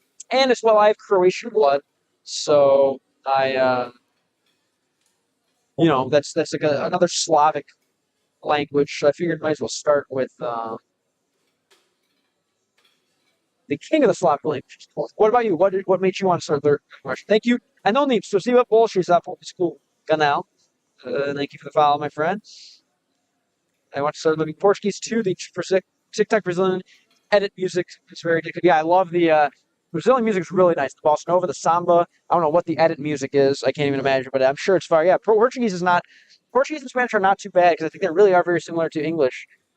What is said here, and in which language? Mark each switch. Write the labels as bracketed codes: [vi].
[en] And as well, I have Croatian blood, so that's like another Slavic language. So I figured might as well start with the king of the Slavic languages. What about you? What made you want to start learning Russian? Thank you. [ru] Anonym, спасибо большое за подписку канал. [en] Thank you for the follow, my friend. I want to start learning Portuguese too. The for TikTok Brazilian edit music is very addictive. Yeah, I love the Brazilian music is really nice. The bossa nova, the samba. I don't know what the edit music is. I can't even imagine, but I'm sure it's fire. Yeah, Portuguese and Spanish are not too bad because I think they really are very similar to English.